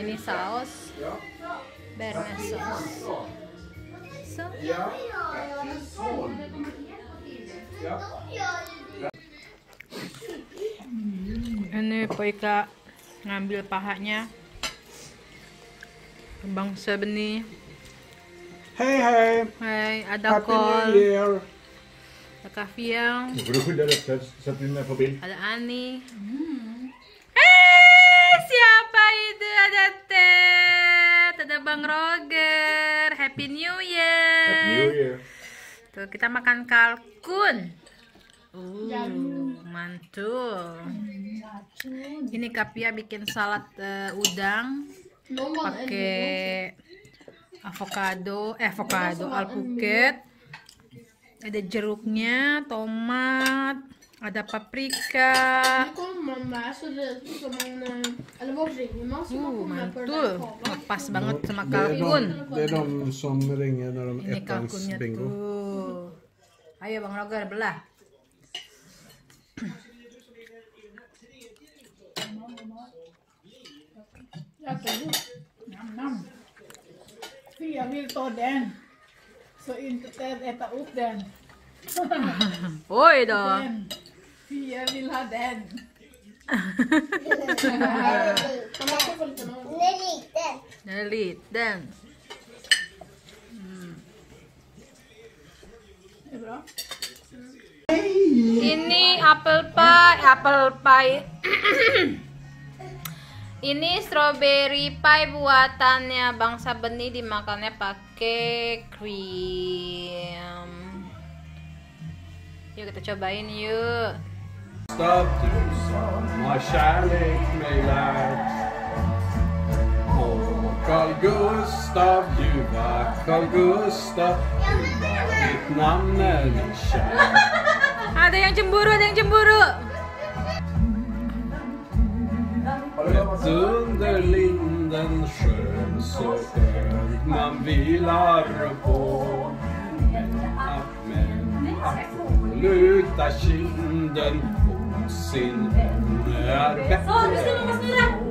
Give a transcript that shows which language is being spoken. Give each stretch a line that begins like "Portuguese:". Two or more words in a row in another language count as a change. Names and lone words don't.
Indonesian: Ini saus
English: bearnaise sauce.
Indonesian: Ini Po Ika ngambil pahanya bangsa benih.
Swedish: Hej hej!
Indonesian: Hai, ada
English: Happy
Indonesian: kol,
English: New Year!
Indonesian: ada kaviang,
Swedish: Nu får du skydda dig så att du är med på bild.
Indonesian: ada Ani. Siapa itu? Ada Ted, ada Bang Roger.
English: Happy New Year. Happy New Year!
Indonesian: Tuh kita makan kalkun. Mantul. Ini Kapia bikin salad udang pakai avocado, alpukat. Ada jeruknya, tomat, ada paprika. Mantul. Pas banget sama kalkun.
Swedish: Det är de som ringer när de
Indonesian: Ini
Swedish: ettans
Indonesian: kalkunnya
English: bingo.
Indonesian: tuh. Ayo Bang Roger belah.
Swedish: Fia vill ta den, så inte Ted äta upp den. Oi då. Fia vill ha den. Den är liten. Det är bra.
Indonesian: Ini
English: apple pie.
Indonesian: Ini
English: strawberry pie
Indonesian: buatannya bangsa benih, dimakannya pakai krim. Yuk kita cobain yuk.
Swedish: Gustav, du som har kärlek mig lärt. Åh, Carl Gustav, ljuva Carl Gustav, ljuva ditt namn är mig kär.
Indonesian: Ada yang cemburu, ada yang cemburu.
Swedish: Rätt under linden skön, så skönt man vilar på. Men att luta kinden på sin vän är bättre.